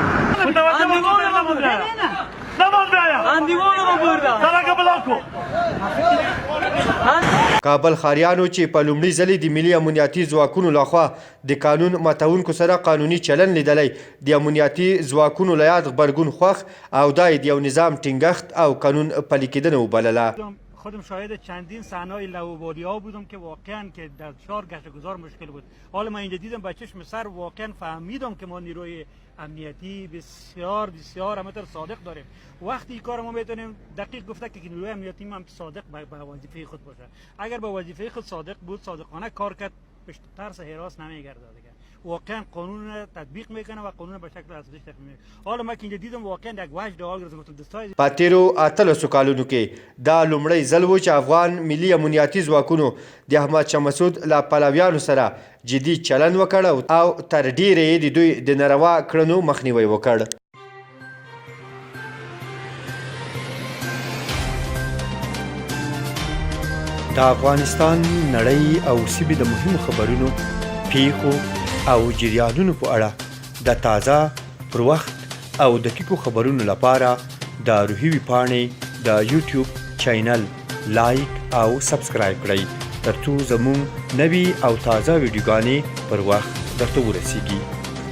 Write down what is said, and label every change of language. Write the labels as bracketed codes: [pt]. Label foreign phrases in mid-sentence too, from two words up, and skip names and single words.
[ps] کابل ښاریانو چې په لومړي ځلې د ملي امنیتي ځواکونو لخوا د قانون ماتونکو سره قانوني چلن لیدلی، د امنیتي ځواکونو له یاد غبرګون خوښ او دا یې د یو نظام ټینګښت او قانون پلي کېدنه وبلله. [fa] خودم شاهد چندین صحنه‌های لاابالی‌ها بودم که واقعا که در شهر گشت و گذار مشکل بود. حالا من اینجا دیدم با چشم سر، واقعا فهمیدم که ما نیروی امنیتی بسیار بسیار همینطور صادق داریم. وقتی این کار ما میتونیم دقیق گفته که نیروی امنیتی هم صادق به وظیفه خود باشه. اگر به وظیفه خود صادق بود، صادقانه کار کرد، به ترس حراس نمیگرده دیگه. واقعا قانون تطبیق میکنه و قانون به شکل اساسی تطبیق میکنه. حالا ما که اینجا دیدم واقعا یک وجد حال گرفتم دستای [ps] په تیرو 18 کالونو کې دا لومړی ځل و چې افغان ملي امنیتي ځواکونو د احمد شاه مسعود له پلویانو سره جدي چلند وکړ او تر ډیره یې د دوی د ناروا کړنو مخنیوی وکړ. د افغانستان، نړۍ او سیمې د مهمو خبرونو، پیښو او جریانونو په اړه د تازه، پر وخت او دقیقو خبرونو لپاره د روحي ویبپاڼې د یوټیوب چینل لایک او سبسکرایب کړئ ترڅو زموږ نوي او تازه ویډیوګانې پر وخت درته ورسیږي.